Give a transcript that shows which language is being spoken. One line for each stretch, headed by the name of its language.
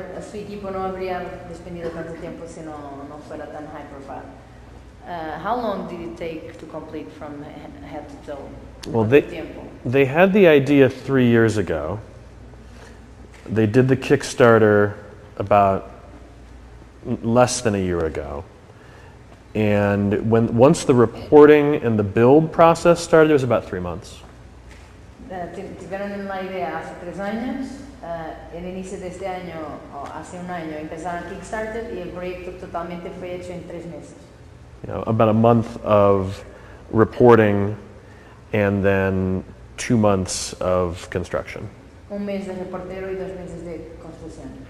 Spanish: Su equipo no habría despendido tanto tiempo si no fuera tan
English: high profile. How long did it take to complete from head to toe? Well, they had the idea 3 years ago. They did the Kickstarter about less than a year ago. And once the reporting and the build process started, it was about 3 months.
Spanish: Tuvieron la idea hace 3 años, el inicio de este año, o hace un año, empezaron Kickstarter y el proyecto totalmente fue hecho en 3 meses.
English: About a month of reporting and then 2 months of construction.
Spanish: Un mes de reportero y 2 meses de construcción.